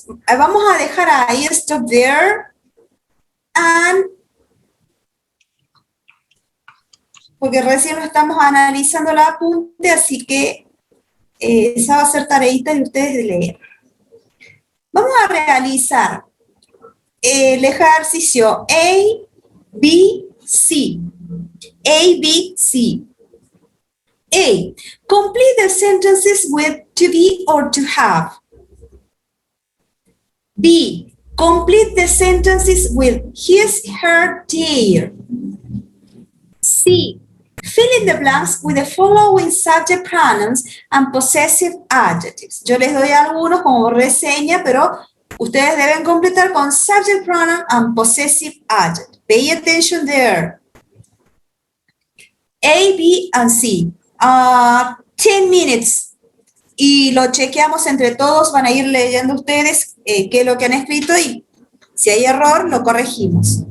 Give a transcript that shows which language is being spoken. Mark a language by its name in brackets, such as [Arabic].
[Spanish] Vamos a dejar ahí, [English] stop there. And, [Spanish] porque recién lo estamos analizando el apunte, así que esa va a ser tareita de ustedes de leer. Vamos a realizar el ejercicio A, B, C. A, B, C. A. [English] Complete the sentences with to be or to have. B. Complete the sentences with his, her, their. C. Fill in the blanks with the following subject pronouns and possessive adjectives. [Spanish] Yo les doy algunos como reseña, pero ustedes deben completar con [English] subject pronoun and possessive adjective. Pay attention there. A, B, and C. 10 minutes. [Spanish] Y lo chequeamos entre todos, van a ir leyendo ustedes qué es lo que han escrito y si hay error, lo corregimos.